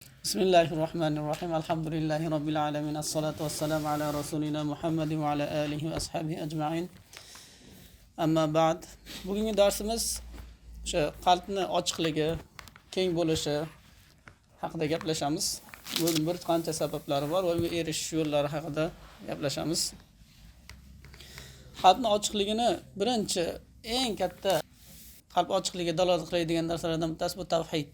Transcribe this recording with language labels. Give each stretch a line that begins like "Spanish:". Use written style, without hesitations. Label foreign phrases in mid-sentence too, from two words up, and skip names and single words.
Arabic: بسم الله الرحمن الرحيم. الحمد لله رب العالمين. الصلاة والسلام على رسولنا محمد وعلى آله وأصحابه أجمعين. أما بعد.
Uzbek: Bugungi darsimiz o'sha qalbni ochiqligi, keng bo'lishi haqida gaplashamiz. Buning bir qancha sabablari bor va erishish yo'llari haqida gaplashamiz. Qalbni ochiqligini birinchi eng katta qalb ochiqligiga dalolat qiladigan narsalardan bittasi bu tavhid.